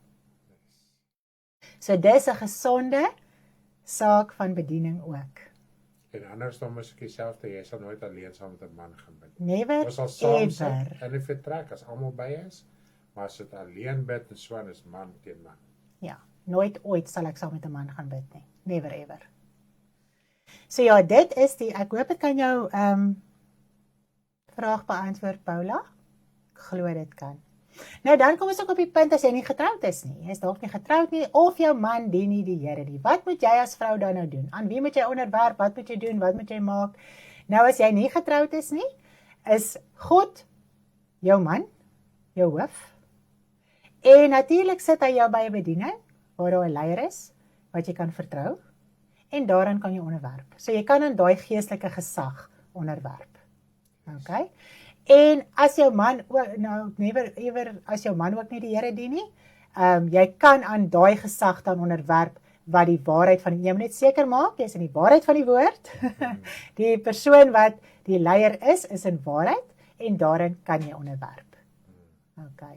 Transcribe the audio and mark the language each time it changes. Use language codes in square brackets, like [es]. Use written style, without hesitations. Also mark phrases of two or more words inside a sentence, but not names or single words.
[af] So dis 'n gesonde saak van bediening ook. En anders dan is ek dieselfde, jy sal nooit alleen saam met 'n man gaan bid. [en] Never [af] Ons sal saam sit [en] ever. [af] in 'n vertrek as almal by is, maar as dit alleen bid en so is man teen man. Ja, nooit ooit sal ek saam met 'n man gaan bid nie. [en] Never ever. [af] So ja, dit is ek hoop ek kan jou vraag beantwoord, Paula. Ek glo dit kan. Nou dan kom ons ook op die punt as jy nie getroud is nie. Jy is dalk nie getroud nie of jou man dien nie die Here nie. Wat moet jy as vrou dan nou doen? Aan wie moet jy onderwerp? Wat moet jy doen? Wat moet jy maak? Nou as jy nie getroud is nie, is God jou man, jou hoof. En natuurlik sit hy jou by 'n bediening waar daar 'n leier is wat jy kan vertrou en daaraan kan jy onderwerp. So jy kan aan daai geestelike gesag onderwerp. Okay? En as jou man ook nou [en] never ever [af] as jou man ook nie die Here dien nie, jy kan aan daai gesag dan onderwerp wat die waarheid van jy moet net seker maak, jy is in die waarheid van die woord. Die persoon wat die leier is in waarheid en daarin kan jy onderwerp. Okay.